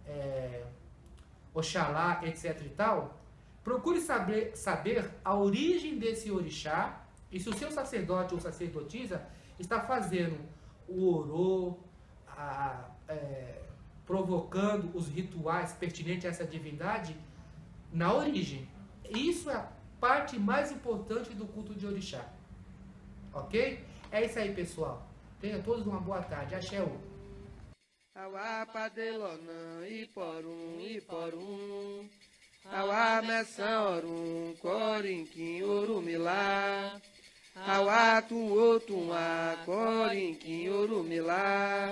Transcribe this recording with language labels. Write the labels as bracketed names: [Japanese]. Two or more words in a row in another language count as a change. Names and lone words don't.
[Portuguese] Oxalá, etc e tal, procure saber a origem desse orixá e se o seu sacerdote ou sacerdotisa está fazendo o orô, provocando os rituais pertinentes a essa divindade na origem. Isso é a parte mais importante do culto de orixá. Ok? É isso aí, pessoal. Tenham todos uma boa tarde. Axé. [Yoruba] Awa padelonã, iporum. Awa messorum, corinquim, orumilá. Awa tuotumá, corinquim, orumilá.